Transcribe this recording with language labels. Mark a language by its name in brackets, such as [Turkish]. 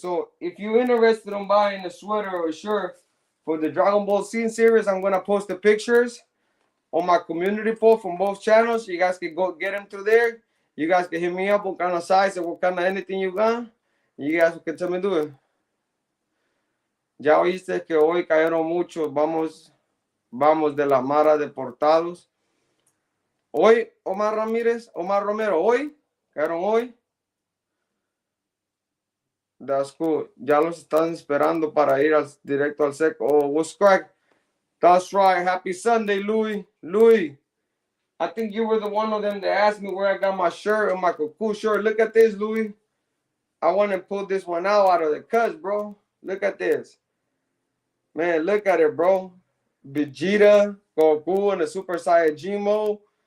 [English] So if you're interested in buying a sweater or a shirt for the Dragon Ball Z series, I'm going to post the pictures on my community post from both channels. You guys can go get them through there. You guys can hit me up what kind of size and what kind of anything you got. You guys can tell me do it. [Spanish] Ya oíste que hoy cayeron muchos. Vamos de la Mara deportados. Hoy, Omar Ramírez, Omar Romero, hoy, cayeron hoy. [English] That's cool. [Spanish] Ya los están esperando para ir directo al sec. [English] Oh, what's crack? That's right. Happy Sunday, Louis. Louis, I think you were the one of them that asked me where I got my shirt and my cool shirt. Look at this, Louis. I want to pull this one out of the cuts, bro. Look at this. Man, look at it, bro. Vegeta, Goku, and the Super Saiyajin mode.